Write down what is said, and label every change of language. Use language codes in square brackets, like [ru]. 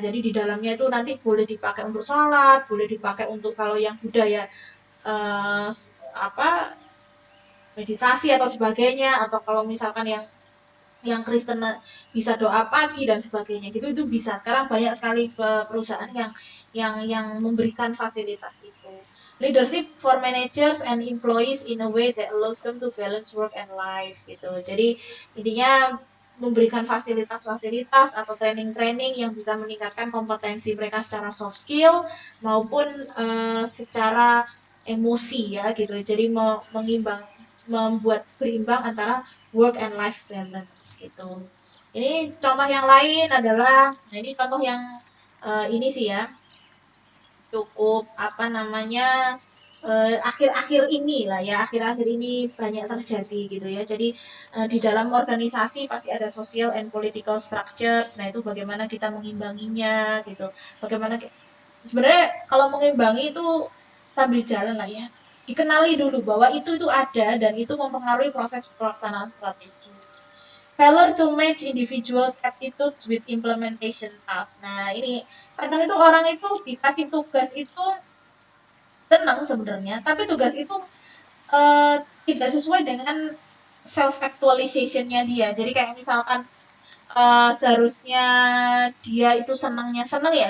[id] Jadi di dalamnya itu nanti boleh dipakai untuk sholat, boleh dipakai untuk kalau yang budaya eh, apa meditasi atau sebagainya, atau kalau misalkan yang Kristen bisa doa pagi dan sebagainya gitu, itu bisa. Sekarang banyak sekali perusahaan yang memberikan fasilitas itu. [en] Leadership for managers and employees in a way that allows them to balance work and life gitu. [id] Jadi intinya memberikan fasilitas-fasilitas atau training-training yang bisa meningkatkan kompetensi mereka secara soft skill maupun secara emosi ya gitu. Jadi membuat berimbang antara work and life balance gitu. Ini contoh yang lain adalah, nah ini contoh yang ini sih ya cukup apa namanya akhir-akhir ini lah ya, akhir-akhir ini banyak terjadi gitu ya. Jadi di dalam organisasi pasti ada [en] social and political structures. [id] Nah, itu bagaimana kita mengimbanginya gitu. Bagaimana sebenarnya kalau mengimbangi itu sambil jalan lah ya. Dikenali dulu bahwa itu ada dan itu mempengaruhi proses pelaksanaan strategi. [en] Failure to match individuals' attitudes with implementation tasks. [id] Nah, ini kadang itu orang itu dikasih tugas itu senang sebenarnya, tapi tugas itu eh, tidak sesuai dengan self actualizationnya dia. Jadi kayak misalkan seharusnya dia itu senangnya senang ya.